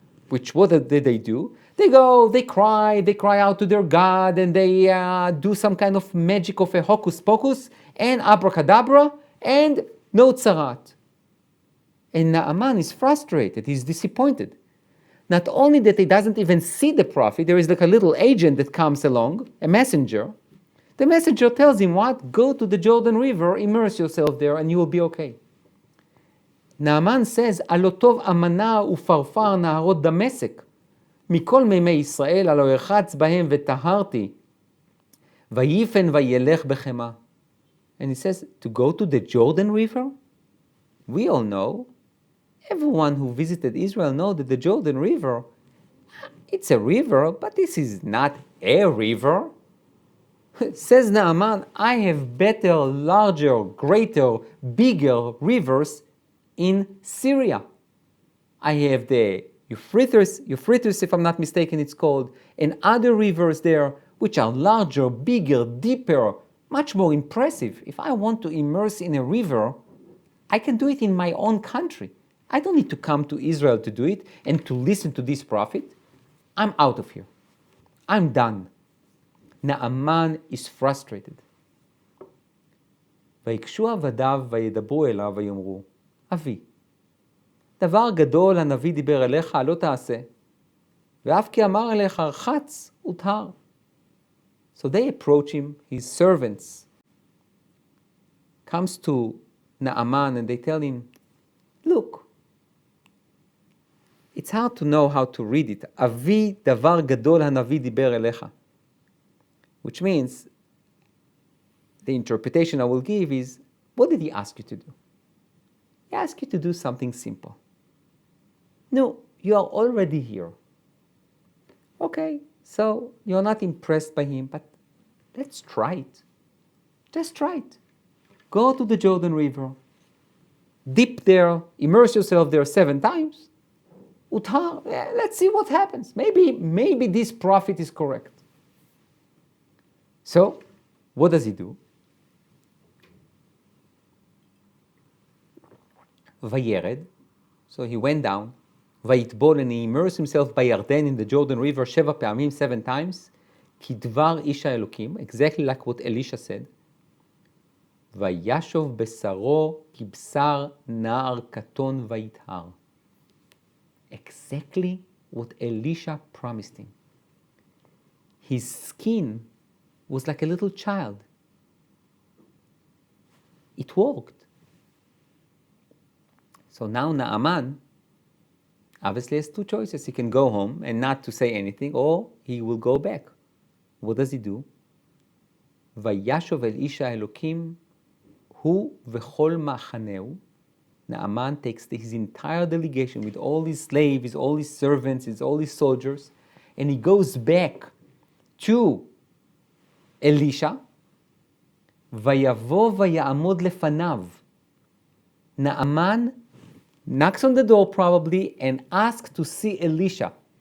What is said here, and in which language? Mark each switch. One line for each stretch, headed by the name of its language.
English: Which, what did they do? They go, they cry out to their God, and they do some kind of magic of a hocus pocus, and abracadabra, and no tzaraat. And Naaman is frustrated, he's disappointed. Not only that he doesn't even see the prophet, there is like a little agent that comes along, a messenger. The messenger tells him what? Go to the Jordan River, immerse yourself there, and you will be okay. Naaman says,
Hebrew: הלא טוב אמנה ופרפר נהרות דמשק, מכל מימי ישראל הלא ירחץ בהם וטהרתי, ויפן וילך בחמה.
English: And he says, to go to the Jordan River? We all know, everyone who visited Israel knows that the Jordan River, it's a river, but this is not a river. Says Naaman, I have better, larger, greater, bigger rivers in Syria. I have the Euphrates, if I'm not mistaken it's called, and other rivers there which are larger, bigger, deeper, much more impressive. If I want to immerse in a river, I can do it in my own country. I don't need to come to Israel to do it and to listen to this prophet. I'm out of here. I'm done. Naaman is frustrated.
Hebrew: ויקשו עבדיו וידברו אליו ויאמרו, אבי, דבר גדול הנביא דיבר אליך, לא תעשה, ואף כי אמר אליך, רחץ וטהר.
English: So they approach him, his servants, comes to Naaman and they tell him, look, it's hard to know how to read it.
Hebrew: אבי דבר גדול הנביא דיבר אליך.
English: Which means, the interpretation I will give is, what did he ask you to do? He asked you to do something simple. No, you are already here. Okay, so you're not impressed by him, but let's try it. Just try it. Go to the Jordan River, dip there, immerse yourself there 7 times. Uthar, let's see what happens. Maybe this prophet is correct. So, what does he do? Vayered, so he went down, Vayitbol, and he immersed himself by Yarden in the Jordan River 7
Hebrew: פעמים,
English: 7 times,
Hebrew: כדבר איש האלוקים,
English: exactly like what Elisha said.
Hebrew: וישוב בשרו כבשר נער קטון ויטהר.
English: Exactly what Elisha promised him. His skin was like a little child. It worked. So now Naaman obviously has 2 choices. He can go home and not to say anything, or he will go back. What does he do?
Hebrew: וישוב אל איש האלוקים הוא וכל מחנהו.
English: Naaman takes his entire delegation with all his slaves, all his servants, all his soldiers, and he goes back to Elisha.
Hebrew: ויבוא ויעמוד לפניו.
English: Naaman knocks on the door probably and asks to see Elisha.